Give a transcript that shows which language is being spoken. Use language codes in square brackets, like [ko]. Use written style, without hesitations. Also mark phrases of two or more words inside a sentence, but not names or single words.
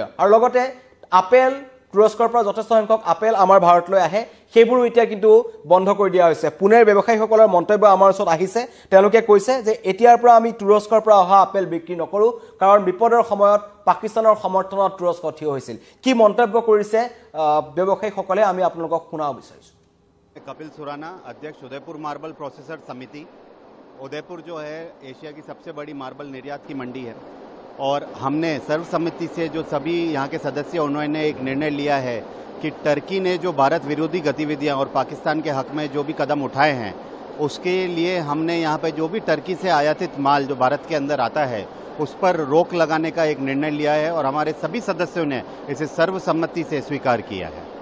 [as] আৰু লগতে আপেল, তুৰস্কৰ পৰা যথেষ্ট সংখ্যক আপেল আমাৰ ভাৰতলৈ আহে, সেইবোৰো এতিয়া কিন্তু বন্ধ কৰি দিয়া হৈছে। পুনেৰ ব্যৱসায়ীসকলৰ মন্তব্য আমাৰ ওচৰত আহিছে, তেওঁলোকে কৈছে যে এতিয়াৰ পৰা আমি তুৰস্কৰ পৰা অহা আপেল বিক্ৰী নকৰোঁ, কাৰণ বিপদৰ সময়ত পাকিস্তানৰ সমৰ্থনত তুৰস্ক থিয় হৈছিল। কি মন্তব্য কৰিছে ব্যৱসায়ীসকলে আমি আপোনালোকক শুনাব বিচাৰিছোঁ। [hi] कपिल सुराना, अध्यक्ष उदयपुर मार्बल प्रोसेसर समिति। उदयपुर जो है एशिया की सबसे बड़ी मार्बल निर्यात की मंडी है और हमने सर्वसम्मति से जो सभी यहाँ के सदस्य उन्होंने एक निर्णय लिया है कि टर्की ने जो भारत विरोधी गतिविधियाँ और पाकिस्तान के हक में जो भी कदम उठाए हैं उसके लिए हमने यहाँ पे जो भी टर्की से आयातित माल जो भारत के अंदर आता है उस पर रोक लगाने का एक निर्णय लिया है और हमारे सभी सदस्यों ने इसे सर्वसम्मति से स्वीकार किया है।